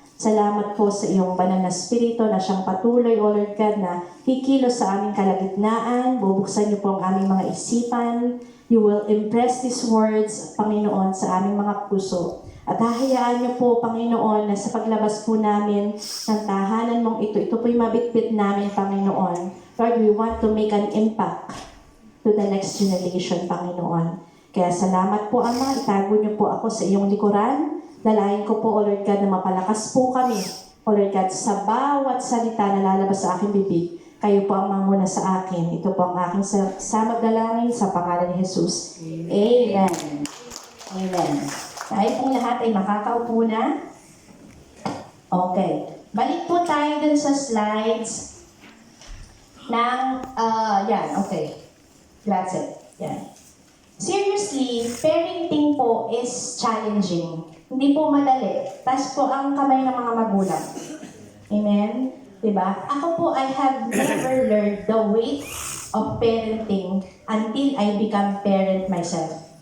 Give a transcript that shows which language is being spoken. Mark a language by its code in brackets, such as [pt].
[tl] Salamat po sa iyong banal na spirito na siyang patuloy, O Lord God, na kikilos sa aming kalagitnaan. Bubuksan niyo po ang aming mga isipan. [en] You will impress these words, [tl] Panginoon, sa aming mga puso. At hahayaan niyo po, Panginoon, na sa paglabas po namin ng tahanan mong ito po'y mabitbit namin, Panginoon. [en] Lord, we want to make an impact to the next generation, Panginoon. [tl] Kaya salamat po, Ama. Itago niyo po ako sa iyong likuran. Dalayan ko po, O Lord God, na mapalakas po kami, O Lord God, sa bawat salita na lalabas sa aking bibig. Kayo po ang manguna sa akin. Ito po ang aking samag dalangin sa pangalan ni Jesus. Amen. Amen. Tayo pong lahat ay makakaupo na. Okay. Balik po tayo dun sa slides ng, yan, okay. Grazie. Yan. [en] Seriously, parenting po is challenging. [tl] Hindi po madali. Tas po ang kamay ng mga magulang. Amen? Diba? [en] Ako po, I have never learned the weight of parenting until I become parent myself.